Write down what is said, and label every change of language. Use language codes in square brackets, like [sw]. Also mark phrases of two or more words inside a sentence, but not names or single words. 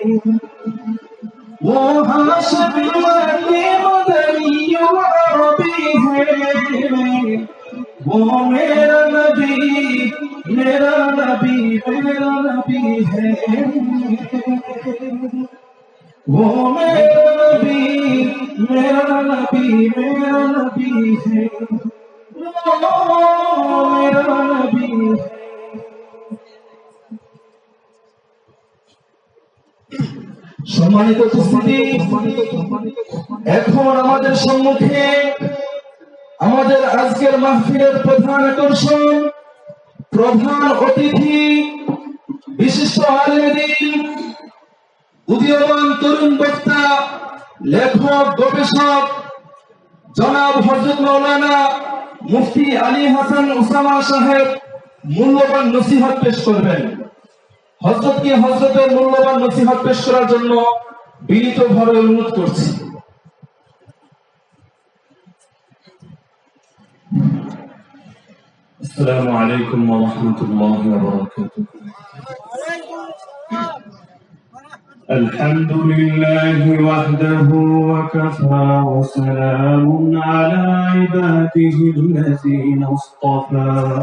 [ur] وہ ہاشمی مدنی عربی ہے، وہ میرا نبی میرا نبی میرا نبی ہے، وہ میرا نبی میرا نبی میرا نبی ہے، وہ میرا نبی ہے۔ [bn] সম্মানিত উপস্থিতি, এখন আমাদের সম্মুখে আমাদের আজকের মাহফিলের প্রধান আকর্ষণ, প্রধান অতিথি, বিশিষ্ট আলেম, উদীয়মান তরুণ বক্তা, লেখক গবেষক জনাব হযরত মাওলানা মুফতি আলী হাসান উসামা সাহেব মূল্যবান নসিহত পেশ করবেন। হযরতকে হযরতের মূল্যবান নসিহত পেশ করার জন্য বিনীতভাবে অনুরোধ করছি। [ar] السلام عليكم ورحمة الله وبركاته. الحمد لله وحده وكفى وسلام على عباده الذين اصطفى.